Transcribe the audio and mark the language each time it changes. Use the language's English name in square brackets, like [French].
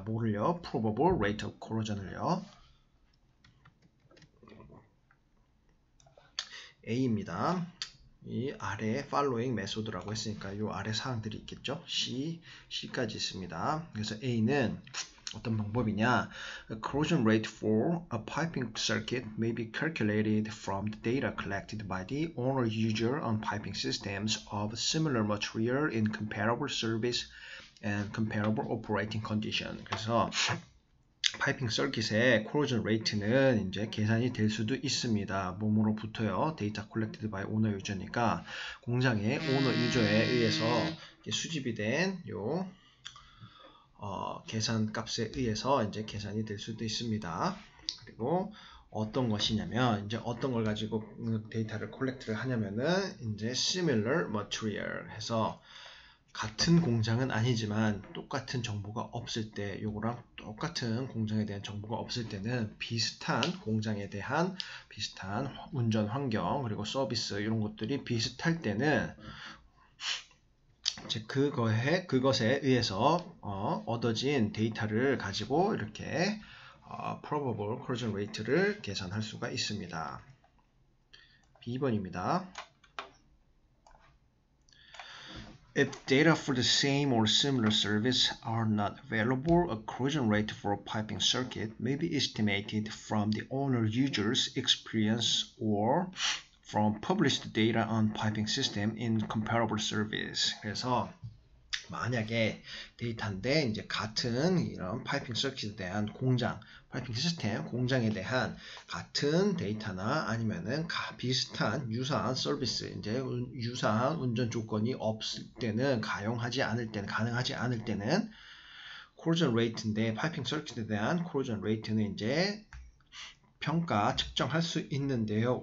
[Korean] 뭐를요? [English] probable rate of corrosion [Korean] 을요. A입니다. 이 아래 [English] following method [Korean] 라고 했으니까 이 아래 사항들이 있겠죠? C까지 있습니다. 그래서 A는 어떤 방법이냐? [English] A corrosion rate for a piping circuit may be calculated from the data collected by the owner user on piping systems of similar material in comparable service and comparable operating condition. [Korean] 그래서 파이핑 서킷의 코로전 레이트는 이제 계산이 될 수도 있습니다. 몸으로부터요. 데이터 콜렉티드 바이 오너 유저니까 공장의 오너 유저에 의해서 수집이 된 요 계산 값에 의해서 이제 계산이 될 수도 있습니다. 그리고 어떤 것이냐면 이제 어떤 걸 가지고 데이터를 콜렉트를 하냐면은 이제 [English] similar material [Korean] 해서 같은 공장은 아니지만 똑같은 정보가 없을 때 요거랑 똑같은 공장에 대한 정보가 없을 때는 비슷한 공장에 대한 비슷한 운전 환경 그리고 서비스 이런 것들이 비슷할 때는 이제 그것에 의해서 얻어진 데이터를 가지고 이렇게 [English] probable corrosion rate [Korean] 를 계산할 수가 있습니다. B번입니다. [English] If data for the same or similar service are not available, a corrosion rate for a piping circuit may be estimated from the owner user's experience or from published data on piping system in comparable service. [Korean] 그래서 만약에 데이터인데 이제 같은 이런 파이핑 서킷에 대한 파이핑 시스템 공장에 대한 같은 데이터나 아니면은 비슷한 유사한 서비스 이제 유사한 운전 조건이 없을 때는 가능하지 않을 때는 corrosion rate인데 파이핑 서킷에 대한 corrosion rate는 이제 측정할 수 있는데요.